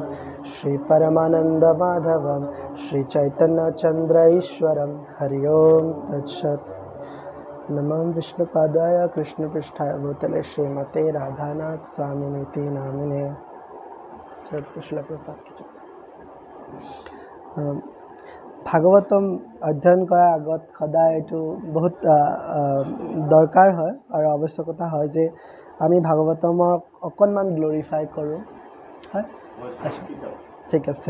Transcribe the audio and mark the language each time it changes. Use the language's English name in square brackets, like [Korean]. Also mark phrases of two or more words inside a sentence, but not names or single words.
[Sanskrit] श्रीपरमानन्दमाधवं श्रीचैतन्यचन्द्र ईश्वरं। हरि ओं तत्सत्। नमः विष्णुपादाय कृष्णपृष्ठाय भूतले श्रीमते राधानाथ स्वामिनिति नामिने। [Hindi] श्रील प्रभुपाद की जय। [Assamese] ভাগৱতম অধ্যয়ন কৰাৰ আগত সদায় এইটো বহুত দৰকাৰ হয় আৰু আৱশ্যকতা হয় যে আমি ভাগৱতমক অকণমান গ্ল'ৰিফাই কৰোঁ। হয়, আচ্ছা, ঠিক আছে।